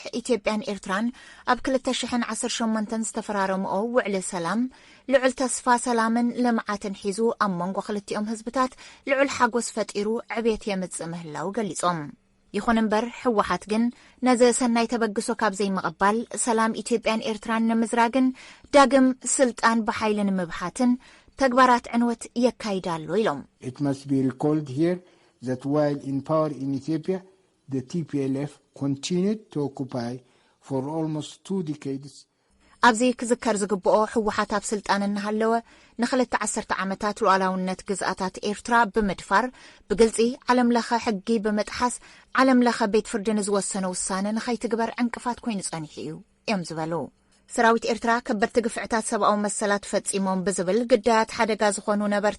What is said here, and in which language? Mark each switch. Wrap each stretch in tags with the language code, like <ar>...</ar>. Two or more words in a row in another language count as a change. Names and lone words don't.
<ti>ኢትዮጵያን ኤርትራን ኣብ 2018 ዝተፈራረምኦ ውዕሊ ሰላም ልዑል ተስፋ ሰላምን ልምዓትን ሒዙ ኣብ መንጎ ክልቲኦም ህዝብታት ልዑል ሓጎስ ፈጢሩ ዕብየት የምጽእ ምህላው ገሊጾም ይኹን እምበር ሕወሓት ግን ነዚ ሰናይ ተበግሶ ካብ ዘይምቕባል ሰላም ኢትዮጵያን ኤርትራን ንምዝራግን ዳግም ስልጣን ብሓይሊ ንምብሓትን ተግባራት ዕንወት የካይዳሉ ኢሎም</ti> <en>It must be recalled here that while in power in Ethiopia the TPLF continued to occupy for almost 2 decades.</en> <ti>ኣብዚ ክዝከር ዝግብኦ ሕወሓት ኣብ ስልጣን እናሃለወ ንኽልተ 10 ዓመታት ሉዓላውነት ግዝኣታት ኤርትራ ብምድፋር ብግልጺ ዓለም ለኸ ሕጊ ብምጥሓስ ዓለም ለኸ ቤት ፍርዲ ንዝወሰነ ውሳነ ንኸይትግበር ዕንቅፋት ኮይኑ ጸኒሑ እዩ እዮም ዝበሉ ሰራዊት ኤርትራ ከበድቲ ግፍዕታት ሰብኣዊ መሰላት ፈጺሞም ብዝብል ግዳያት ሓደጋ ዝኾኑ ነበርቲ</ti>